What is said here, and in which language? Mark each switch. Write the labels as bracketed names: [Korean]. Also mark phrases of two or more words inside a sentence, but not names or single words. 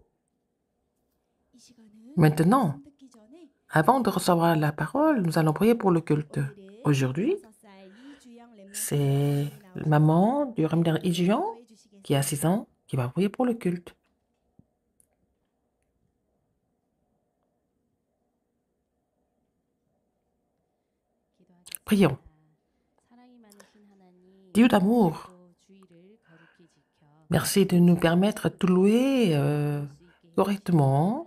[Korean] 이 시간은 [French] Maintenant, [Korean] 말씀 듣기 전에 [French] avant de recevoir la parole, nous allons prier pour le culte. Aujourd'hui, [Korean] 6살 이주영 렘넌트 [French] c'est maman du remnant Ijian qui a 6 ans qui va prier pour le culte. Prions. Dieu d'amour, merci de nous permettre de te louer correctement.